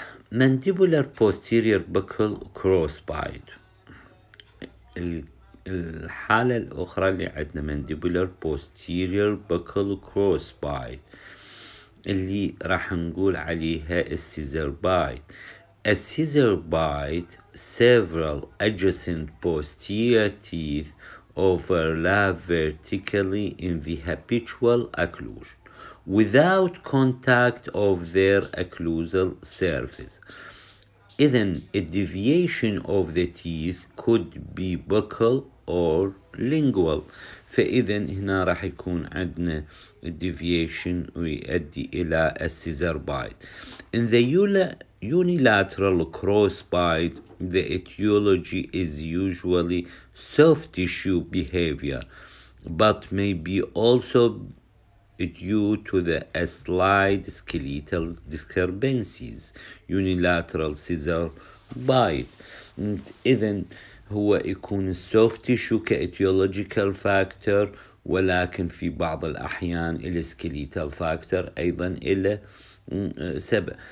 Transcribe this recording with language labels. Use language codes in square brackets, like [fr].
[en] mandibular posterior buccal crossbite. [ar] الحالة الأخرى اللي عندنا [en] mandibular posterior buccal crossbite [ar] اللي راح نقول عليها السيزر بايت. السيزر بايت [en] several adjacent posterior teeth overlap vertically in the habitual occlusion without contact of their occlusal surface. إذن a deviation of the teeth could be buccal or lingual. [ar] فإذن هنا راح يكون عندنا deviation ويؤدي إلى السيزر بايت. [en] In the unilateral crossbite, the etiology is usually soft tissue behavior, but may be also due to the slight skeletal disturbances, unilateral scissor bite. [ar] إذن هو يكون السوفت تيشو كإتيولوجيكال فاكتور، ولكن في بعض الأحيان السكليتال فاكتور أيضا إلى سبب.